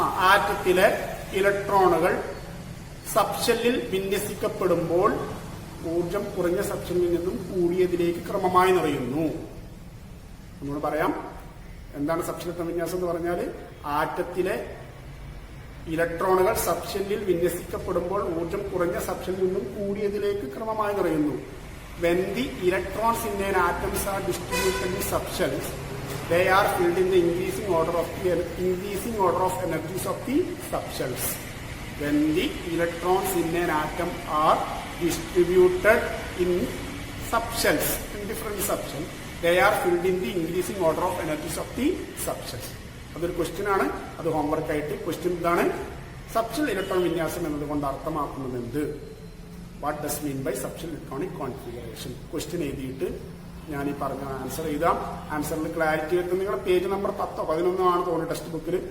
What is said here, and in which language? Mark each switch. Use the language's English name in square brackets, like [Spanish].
[Malayalam] ആറ്റത്തിലെ ഇലക്ട്രോണുകൾ സബ്ഷെല്ലിൽ വിന്യസിക്കപ്പെടുമ്പോൾ ഊർജം കുറഞ്ഞ സബ്ഷെല്ലിൽ നിന്നും കൂടിയതിലേക്ക് ക്രമമായി നിറയുന്നു. നമ്മൾ പറയാം എന്താണ് സബ്ഷെൽ ഇലക്ട്രോൺ വിന്യാസം എന്ന് പറഞ്ഞാൽ, ആറ്റത്തിലെ ഇലക്ട്രോണുകൾ സബ്ഷെല്ലിൽ വിന്യസിക്കപ്പെടുമ്പോൾ ഊർജം കുറഞ്ഞ സബ്ഷെല്ലിൽ നിന്നും കൂടിയതിലേക്ക് ക്രമമായി നിറയുന്നു. [English] When the electrons in an atoms are distributed in subshells, they are filled in the increasing order of energies of the subshells. When the electrons in an atom are distributed in subshells, in different subshells, they are filled in the increasing order of energies of the subshells. [Malayalam] അതൊരു question ആണ്. അത് homework ആയിട്ട് question ഇതാണ്: subshell electron വിന്യാസം എന്നതുകൊണ്ട് അർത്ഥമാക്കുന്നത് എന്ത്? [English] What does mean by subshell electronic configuration? [Malayalam] Question എഴുതിയിട്ട് ഞാൻ ഈ പറഞ്ഞ ആൻസർ എഴുതാം. ആൻസറിൽ ക്ലാരിറ്റി വരുത്തും. നിങ്ങളുടെ പേജ് നമ്പർ 10 or 11 ആണ് തോന്നുന്നു ടെക്സ്റ്റ് ബുക്കിൽ.